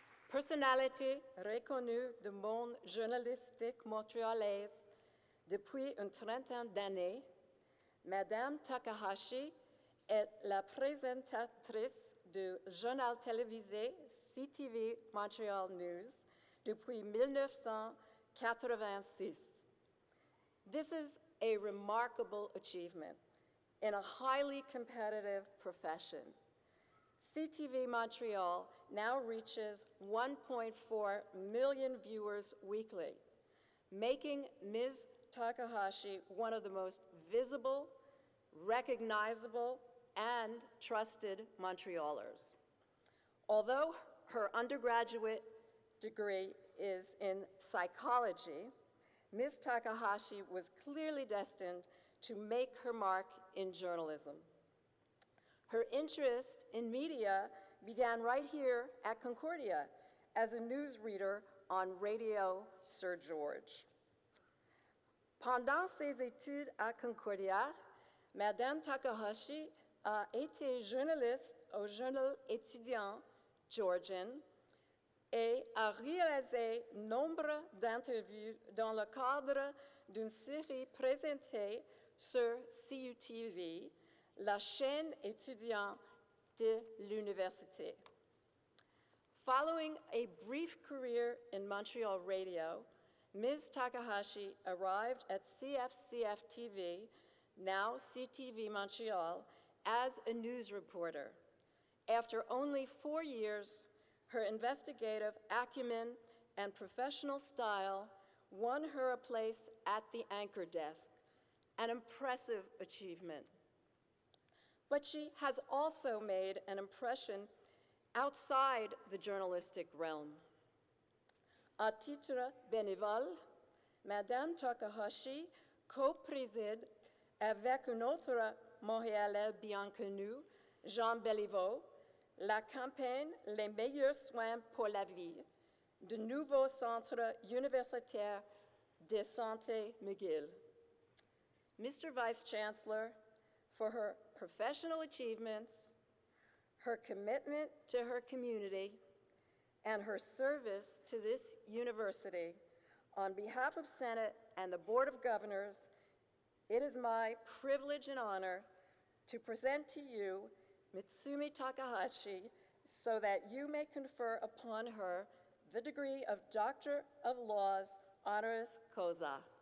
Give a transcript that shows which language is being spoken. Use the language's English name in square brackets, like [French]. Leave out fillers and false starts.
[French] Personnalité reconnue du monde journalistique montréalais depuis une trentaine d'années, Madame Takahashi est la présentatrice du journal télévisé CTV Montreal News depuis 1986. [English] This is a remarkable achievement in a highly competitive profession. CTV Montreal now reaches 1.4 million viewers weekly, making Ms. Takahashi one of the most visible, recognizable, and trusted Montrealers. Although her undergraduate degree is in psychology, Ms. Takahashi was clearly destined to make her mark in journalism. Her interest in media began right here at Concordia as a newsreader on Radio Sir George. [French] Pendant ses études à Concordia, Madame Takahashi a été journaliste au journal étudiant Georgian et a réalisé nombre d'interviews dans le cadre d'une série présentée sur CUTV, la chaîne étudiante de l'université. [English] Following a brief career in Montreal radio, Ms. Takahashi arrived at CFCF-TV, now CTV Montreal, as a news reporter. After only 4 years, her investigative acumen and professional style won her a place at the anchor desk, an impressive achievement. But she has also made an impression outside the journalistic realm. [French] À titre bénévole, Madame Takahashi co-préside avec un autre Montréalais bien connu, Jean Béliveau, la campagne Les meilleurs soins pour la vie du nouveau centre universitaire de santé McGill. [English] Mr. Vice Chancellor, for her professional achievements, her commitment to her community, and her service to this university, on behalf of Senate and the Board of Governors, it is my privilege and honor to present to you Mitsumi Takahashi so that you may confer upon her the degree of Doctor of Laws honoris causa.